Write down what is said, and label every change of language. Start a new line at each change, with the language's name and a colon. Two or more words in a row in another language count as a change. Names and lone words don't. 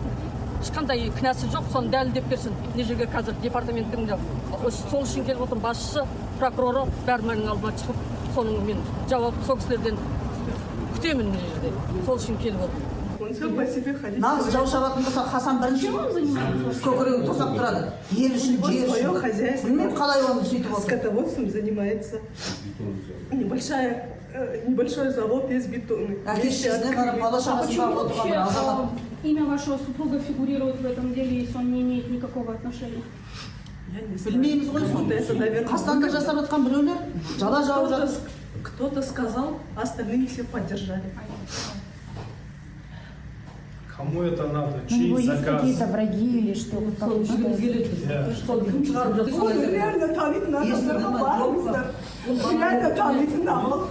Kazakh: Ешқандай кінәсі жоқ, соны дәлелдеп берсін. Мына жерге қазір департаменттің сол үшін келіп отырған басшысы, прокуроры бәрі менің алдыма шығып, соның мен жауап сол кісілерден күтемін мына жерде. Сол үшін келіп отыр. Нағыз жау шабатын болса Хасан бірінші көкірегін тосап тұрады. Ел үшін, жер үшін. Білмеймін қалай оны сөйтіп отыр.
Russian: Скотоводством занимается. Небольшой завод из бетона. Имя вашего супруга фигурирует в этом деле, если он не имеет никакого отношения. Я не знаю.
Kazakh: Білмейміз ғой соны. Қастандық жасап жатқан біреулер жала жауып жатыр.
Russian: Кто-то сказал, а остальные все поддержали. Кому это надо? У Чьи него есть заказы? какие-то враги или что? Реально танить надо, реально танить надо.